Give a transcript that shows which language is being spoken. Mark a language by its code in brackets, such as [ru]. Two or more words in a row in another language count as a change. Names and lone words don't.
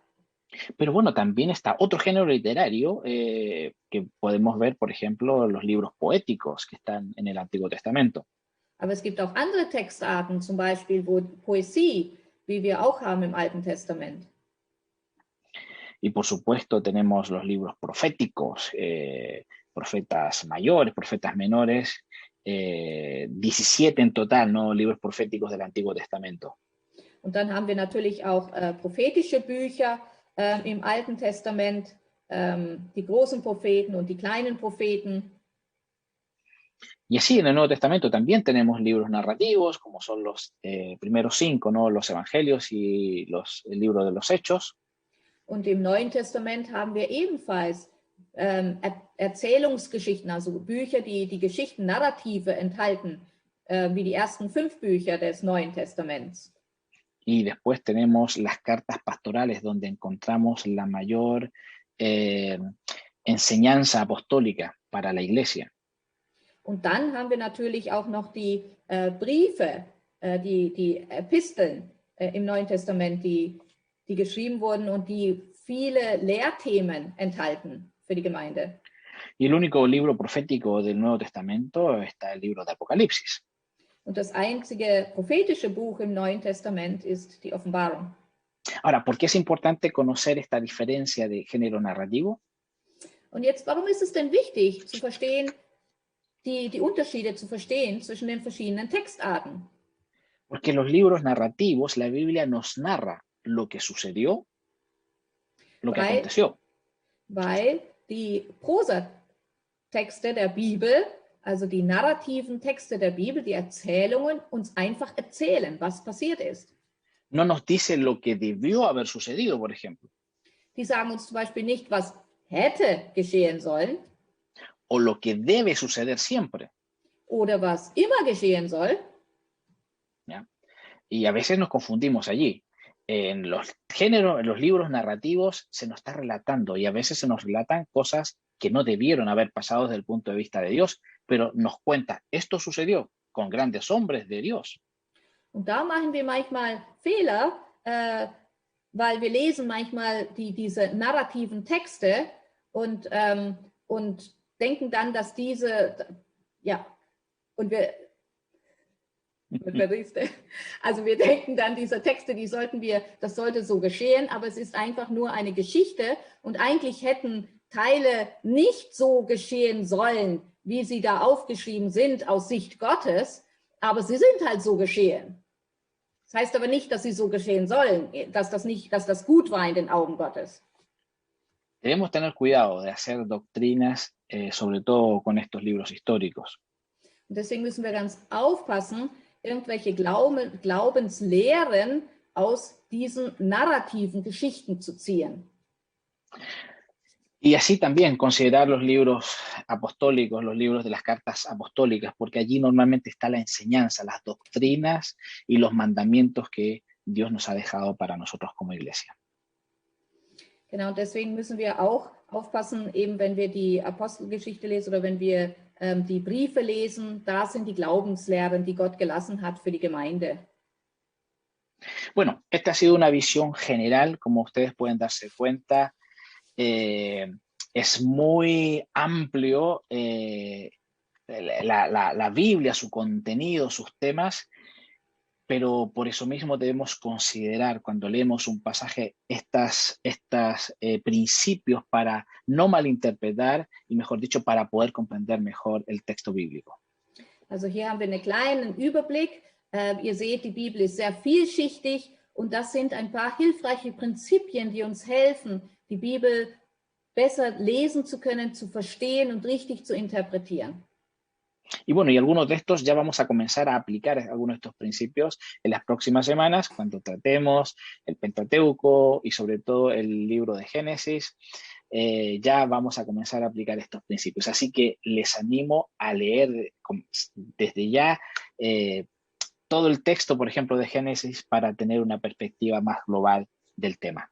[es] Pero bueno, también está otro género literario que podemos ver, por ejemplo, los libros poéticos que están en el Antiguo Testamento. [de] Aber es gibt auch andere Textarten, zum Beispiel Poesie, wie wir auch haben im Alten Testament. [es] Y por supuesto tenemos los libros proféticos, profetas mayores, profetas menores, 17 en total, ¿no? Libros proféticos del Antiguo Testamento. [de] Und dann haben wir natürlich auch prophetische Bücher im Alten Testament, die großen Propheten und die kleinen Propheten. [es] Y así en el Nuevo Testamento también tenemos libros narrativos, como son los primeros 5, ¿no? Los Evangelios y el libro de los Hechos. [de] Und im Neuen Testament haben wir ebenfalls Erzählungsgeschichten, also Bücher, die Geschichten, Narrative enthalten, wie die ersten 5 Bücher des Neuen Testaments. [es] Y después tenemos las cartas pastorales, donde encontramos la mayor enseñanza apostólica para la iglesia. [de] Und dann haben wir natürlich auch noch die Briefe, die Episteln im Neuen Testament, die geschrieben wurden und die viele Lehrthemen enthalten für die Gemeinde. [es] Y el único libro profético del Nuevo Testamento está el libro de Apocalipsis. [de] Und das einzige prophetische Buch im Neuen Testament ist die Offenbarung. [es] Ahora, ¿por qué es importante conocer esta diferencia de género narrativo? [de] Und jetzt, warum ist es denn wichtig zu verstehen, die Unterschiede zu verstehen zwischen den verschiedenen Textarten? [es] Porque los libros narrativos, la Biblia nos narra lo que sucedió, lo que aconteció. [de] Weil die Prosatexte der Bibel, also die narrativen Texte der Bibel, die Erzählungen, uns einfach erzählen, was passiert ist. [es] No nos dice lo que debió haber sucedido, por ejemplo. [de] Die sagen uns zum Beispiel nicht, was hätte geschehen sollen. [es] o lo que debe suceder siempre. [de] oder was immer geschehen soll. [es] ¿Ya? Y a veces nos confundimos allí. En los géneros, en los libros narrativos se nos está relatando y a veces se nos relatan cosas que no debieron haber pasado desde el punto de vista de Dios, pero nos cuenta, esto sucedió con grandes hombres de Dios. [de] Und da machen wir manchmal Fehler, weil wir lesen manchmal diese narrativen Texte und denken dann, dass diese, ja, und wir, also wir denken dann, diese Texte, das sollte so geschehen, aber es ist einfach nur eine Geschichte und eigentlich hätten Teile nicht so geschehen sollen, wie sie da aufgeschrieben sind aus Sicht Gottes, aber sie sind halt so geschehen. Das heißt aber nicht, dass sie so geschehen sollen, dass das gut war in den Augen Gottes. [es] Debemos tener cuidado de hacer doctrinas, sobre todo con estos libros históricos. [de] Und deswegen müssen wir ganz aufpassen, irgendwelche Glaubenslehren aus diesen narrativen Geschichten zu ziehen. [es] Y así también considerar los libros apostólicos, los libros de las cartas apostólicas, porque allí normalmente está la enseñanza, las doctrinas y los mandamientos que Dios nos ha dejado para nosotros como iglesia. [de] Genau, deswegen müssen wir auch aufpassen, eben wenn wir die Apostelgeschichte lesen oder wenn wir die Briefe lesen, da sind die Glaubenslehren, die Gott gelassen hat für die Gemeinde. [es] Bueno, esta ha sido una visión general, como ustedes pueden darse cuenta. Es muy amplio la Biblia, su contenido, sus temas, pero por eso mismo debemos considerar cuando leemos un pasaje estos principios para no malinterpretar y, mejor dicho, para poder comprender mejor el texto bíblico. [de] Also hier haben wir einen kleinen Überblick. Ihr seht, die Bibel ist sehr vielschichtig und das sind ein paar hilfreiche Prinzipien, die uns helfen, die Bibel besser lesen zu können, zu verstehen und richtig zu interpretieren. [es] Y bueno, y algunos de estos ya vamos a comenzar a aplicar algunos de estos principios en las próximas semanas cuando tratemos el Pentateuco y sobre todo el libro de Génesis. Ya vamos a comenzar a aplicar estos principios. Así que les animo a leer desde ya todo el texto, por ejemplo, de Génesis para tener una perspectiva más global del tema.